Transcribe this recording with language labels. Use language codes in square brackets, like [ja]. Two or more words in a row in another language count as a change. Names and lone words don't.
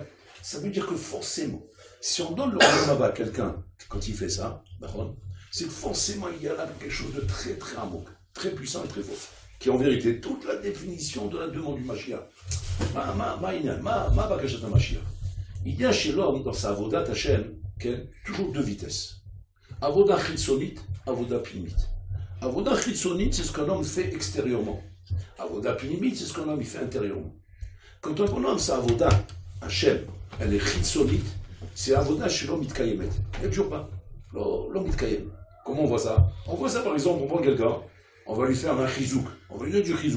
[fr] Ça veut dire que forcément, si on donne le Olamaba à quelqu'un quand il fait ça, c'est que forcément il y a là quelque chose de très très amour, très puissant et très fort, qui est en vérité toute la définition de la demande du Mashiach. [he] Ma bakashat Mashiach. [fr] Il y a chez l'homme, dans sa [he] avodat Hashem, [fr] toujours deux vitesses. [he] Avodah chitzonit, avodah pnimit. Avodah chitzonit, [fr] c'est ce qu'un homme fait extérieurement. [he] Avodah pnimit, [fr] c'est ce qu'un homme fait intérieurement. Quand un homme, sa [he] avodah Hashem, [fr] elle est chitzonit, c'est avodah chez l'homme mitkayemet. Il n'y a toujours pas. L'homme mitkayem. Comment on voit ça? On voit ça par exemple, on prend quelqu'un, on va lui faire un chizouk, on va lui donner du chizouk.